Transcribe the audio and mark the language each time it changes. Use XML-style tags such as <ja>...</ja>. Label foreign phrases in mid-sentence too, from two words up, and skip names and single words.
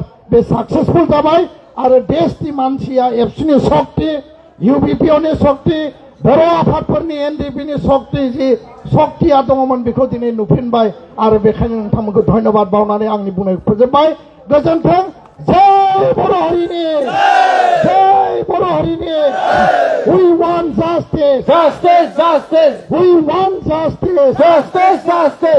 <brx>बे साक्सेसफुल जाबाय आरो देशनि मानसिया एबसुनि शक्ति इउबिपिअनि शक्ति बर' आफादफोरनि एनडिपिनि शक्ति जि शक्तिया दङमोन बेखौ दिनै नुफिनबाय आरो बेखायनो नोंथांमोनखौ धन्यबाद बावनानै आंनि बुंनायखौ फोजोबबाय गोजोन्थों जय बर' हारिनि जय बर' हारिनि</brx> <en>we want justice justice justice we want justice justice justice</en>